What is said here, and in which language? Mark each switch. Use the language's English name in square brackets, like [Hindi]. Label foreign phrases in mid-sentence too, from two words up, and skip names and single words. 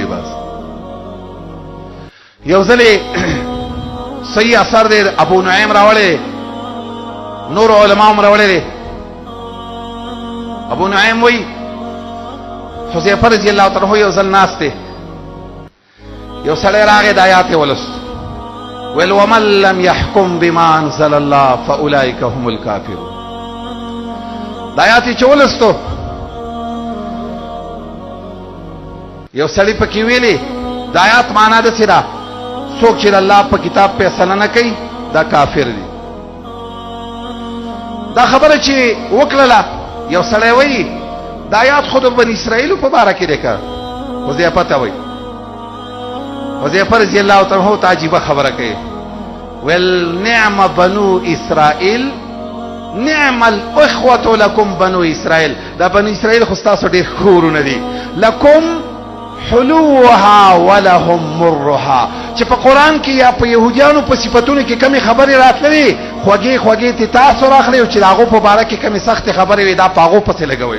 [Pashto] بس یو ځلې صحیح اثر دی ابو نعیم راوړی، نور علماء هم راوړی دی. ابو نعیم وایي حذیفه [Arabic] رضی الله تعالی عنہ [Pashto] یو ځل ناست دی، یو سړی راغی د آیات ولست، ویل [Arabic] ومن لم يحكم بما انزل الله فاولئک هم الکافرون. [Pashto] د آیات چې ولستو یو سړی پکې ویلي د آیات معنا ده چې دا څوک چې الله په کتاب فیصله نه کوي دا کافر دی. دا خبره چې وکړله یو سړی وایي د آیات خود بني اسرائیلو په باره کې دی که حذیفه ته وایي. حذیفه [Arabic] رضی الله تعالی عنہ [Pashto] ته عجیبه خبره کوي، ویل [Arabic] نعم بنو اسرائیل نعم الاخوة لکم بنو اسرائیل. [Pashto] دا بنو اسرائیل خو ستاسو ډېر ښه ورونه دي، [Arabic] لکم حلوها ولهم مرها. [Pashto] چې په قرآن کې یا په یهودیانو په صفتونو کې کمی خبرې راتللې، خوږې خوږې ته تاسو راخلئ، او چې د هغو په باره کې کمی سختې خبرې وي دا په هغو پسې لګوئ.